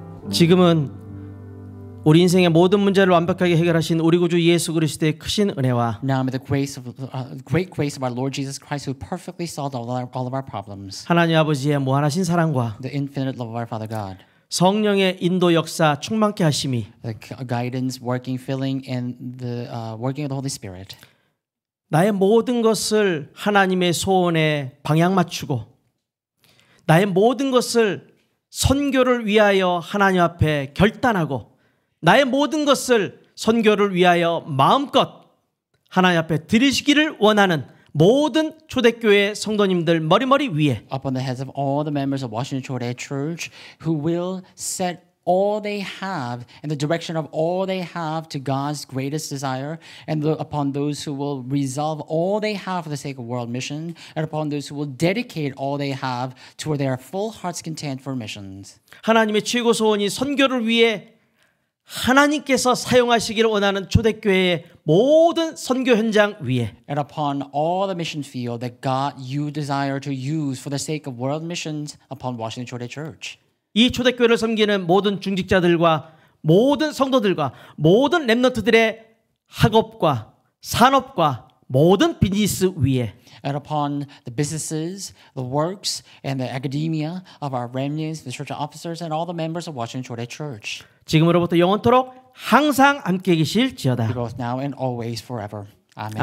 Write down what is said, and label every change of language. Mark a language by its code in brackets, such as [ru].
[ko] 지금은 우리 인생의 모든 문제를 완벽하게 해결하신 우리 구주 예수 그리스도의 크신 은혜와 [en] Now may the great grace of our Lord Jesus Christ, who perfectly solved all of our problems, [ko] 하나님 아버지의 무한하신 사랑과 [en] the infinite love of our Father God, [ko] 성령의 인도 역사 충만케 하심이 [en] the guidance, working, filling, and the working of the Holy Spirit, [ko] 나의 모든 것을 하나님의 소원에 방향 맞추고 나의 모든 것을 선교를 위하여 하나님 앞에 결단하고 나의 모든 것을 선교를 위하여 마음껏 하나님 앞에 드리시기를 원하는 모든 초대교회 성도님들 머리머리 위에 [en] upon the heads of all the members of Washington Chodae Church, who will set all they have in the direction of all they have to God's greatest desire, and upon those who will resolve all they have for the sake of world mission, and upon those who will dedicate all they have to their full heart's content for missions. [ko] 하나님의 최고 소원이 선교를 위해 하나님께서 사용하시기를 원하는 초대교회의 모든 선교 현장 위에 [en] And upon all the mission field that God you desire to use for the sake of world missions upon Washington Chodae Church. [ko] 이 초대교회를 섬기는 모든 중직자들과 모든 성도들과 모든 렘넌트들의 학업과 산업과 모든 비즈니스 위에 [en] And upon the businesses, the works, and the academia of our remnants, the church officers, and all the members of Washington Chodae Church, [ko] 지금으로부터 영원토록 항상 함께 계실지어다. [en] both now and always forever. Amen.